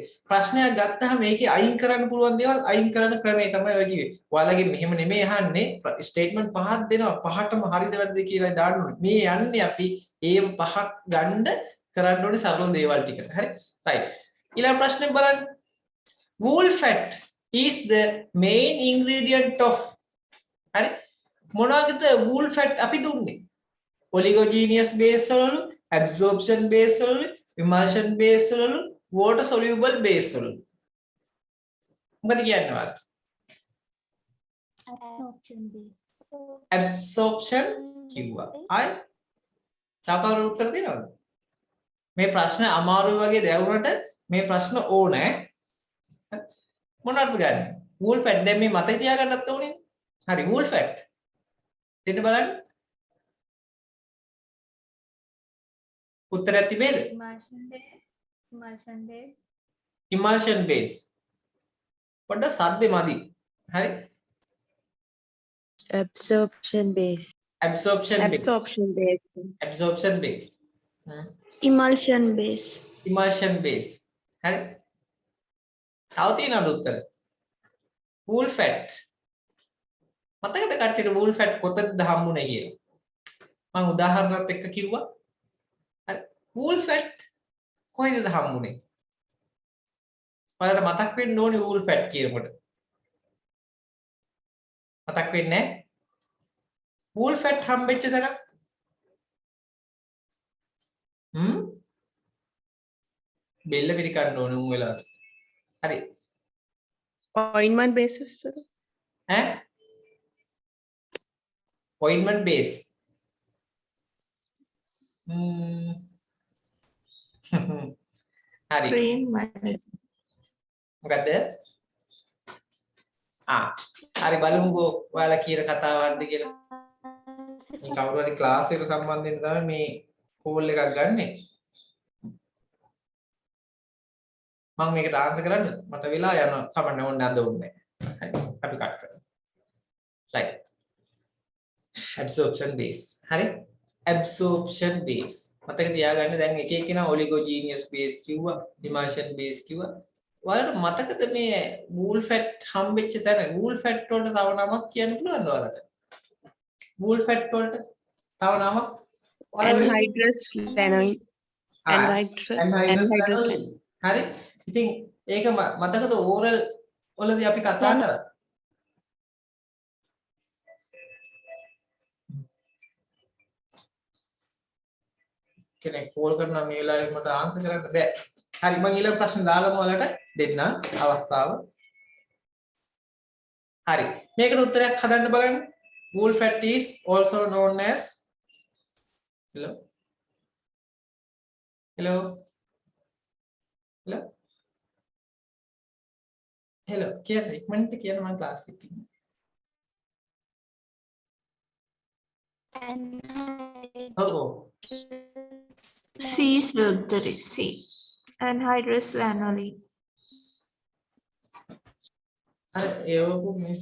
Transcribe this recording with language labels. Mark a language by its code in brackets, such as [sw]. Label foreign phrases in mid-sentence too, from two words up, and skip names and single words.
[si] ප්‍රශ්නයක් ගත්තාම මේකේ අයින් කරන්න පුළුවන් දේවල් අයින් කරන ක්‍රමය තමයි ඔය කිව්වේ. ඔයාලගේ මෙහෙම නෙමෙයි අහන්නේ ස්ටේට්මන්ට් පහක් දෙනවා. පහටම හරිද වැරදිද කියලා දාන්න ඕනේ. මේ යන්නේ අපි ඒ පහක් ගන්න කරන්න ඕනේ සරල දේවල් ටිකට. හරි. right. ඊළඟ ප්‍රශ්නේ බලන්න. [en] wool fat is the main ingredient of [si] හරි මොනවාද [en] wool fat [si] අපි දුන්නේ [en] oligogenous base වලලු absorption base වලලු emulsion base වලලු water soluble base [si] වලලු මොකද කියන්නේ වාත් absorption කිව්වා අය සාකච්ඡා උත්තර දෙනවද මේ ප්‍රශ්න අමාරුයි වගේ දැවුනට මේ ප්‍රශ්න ඕනේ මොනවද ගන්න [en] wool fat [si] දැන් මේ මතක තියාගන්නත් ඕනේ හරි [en] wool fat [si] දෙන්න බලන්න උත්තරයක් තිබේද [en] emulsion base [si] පොඩ්ඩක් සද්දේ මදි හරි [en] absorption base absorption base Emulsion base. emulsion base [si] හරි තව තියෙනවද උත්තර [en] wool fat [si] මතකද කට්ටියට [en] wool fat [si] කොතනද හම්බුනේ කියලා මම උදාහරණයක් එක්ක කිව්වා හරි [en] wool fat [si] කොහෙද හම්බුනේ ඔයාලට මතක් වෙන්න ඕනේ [en] wool fat [si] කියනකොට මතක් වෙන්නේ නැහැ [en] wool fat [si] හම්බෙච්ච තැන බෙල්ල පිළිකන්න ඕනේ උන් වෙලාවට හරි [en] ointment basis [si] ඈ [en] ointment base [si] හරි [en] Green medicine. [si] මොකද්ද හරි බලමුකෝ ඔයාලා කියන කතාව හරිද කියලා මේ කවුරු හරි ක්ලාස් එකට සම්බන්ධ වෙන්න තමයි මේ කෝල් එකක් ගන්නෙ මම මේකට ආන්සර් කරන්න මට වෙලා යන කමන්න ඕනේ නැද්ද ඕනේ හරි අපි කට් කරමු [en] right absorption base [si] හරි [en] absorption base [si] මතක තියාගන්න දැන් එක එකනා [en] oligogenous base [si] කිව්වා [en] emulsion base [si] කිව්වා ඔයාලට මතකද මේ [en] wool fat [si] හම්බෙච්ච තැන [en] wool fat [si] වලට තව නමක් කියන්න පුළුවන්ද ඔයාලට [en] wool fat [si] වලට තව නමක් [en] anhydrous lanolin anhydrous [si] හරි ඉතින් ඒක මතකද ඕරල් වලදී අපි කතා කරා කෙනෙක් කෝල් කරනවා මේ වෙලාවේ මට ආන්සර් කරන්න බෑ හරි මම ඊළඟ ප්‍රශ්න දාලාම ඔයාලට දෙන්න අවස්ථාව හරි මේකට උත්තරයක් හදන්න බලන්න [en] wool fat is also known as hello hello [si] hello hello කියන්න ඉක්මනට කියන්න මම ක්ලාස් එකේ ඉන්නේ [en] C surgery. C. Anhydrous lanolin. [si] අර ඒවකු මිස්